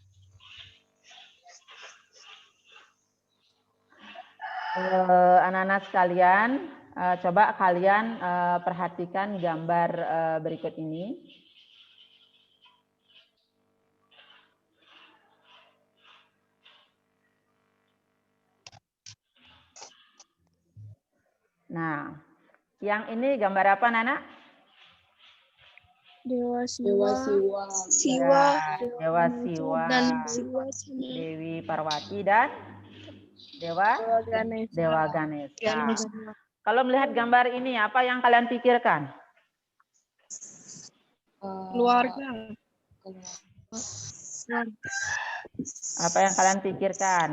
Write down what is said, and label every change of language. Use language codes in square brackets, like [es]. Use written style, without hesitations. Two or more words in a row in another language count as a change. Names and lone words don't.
[id] Anak-anak sekalian, coba kalian perhatikan gambar berikut ini. Nah, yang ini gambar apa, Nana? Dewa Dewa Siwa. Siwa. Dewa Siwa, Dan Siwa Dewi Parwati, dan Dewa Ganesha. Kalau melihat gambar ini, apa yang kalian pikirkan? Keluarga. Apa yang kalian pikirkan?